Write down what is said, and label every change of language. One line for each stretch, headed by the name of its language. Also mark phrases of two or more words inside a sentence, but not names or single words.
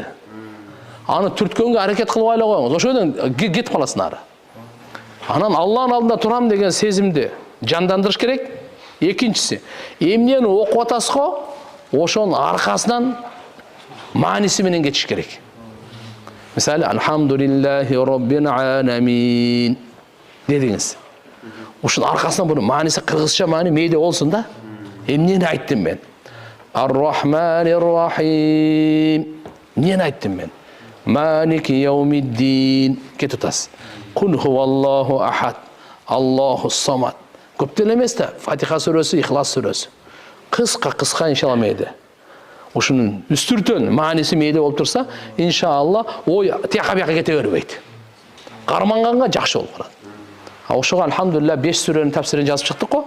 Kyrgyz: Аны түрткөнгө аракет кылбай эле коюңуз. Ошодон кетип каласың ары. Анан Алланын алдында турам деген сезимди жандандырыш керек. Экинчиси, эмнени окуп атасыз го, ошонун аркасынан мааниси менен кетиш керек. Мисалы,
Arabic: الحمد لله رب العالمين дедиңиз.
Kyrgyz: Ушунун аркасынан буну мааниси кыргызча маани мээде болсун да. Эмнени айттым мен?
Arabic: الرحمن الرحيم.
Kyrgyz: Эмнени айттым мен?
Arabic: مالك يوم الدين.
Kyrgyz: Кетип атасыз.
Arabic: قل هو الله أحد. الله الصمد.
Kyrgyz: Көп деле эмес да. Фатиха сүрөсү, Ихлас сүрөсү. Кыска иншалла мээде. Ушунун үстүртөн мааниси мээде болуп турса, иншалла ой тияка бияка кете бербейт. Карманганга жакшы болуп калат. Ошого алхамдулилля 5 сүрөнүн тафсирин жазып чыктык го.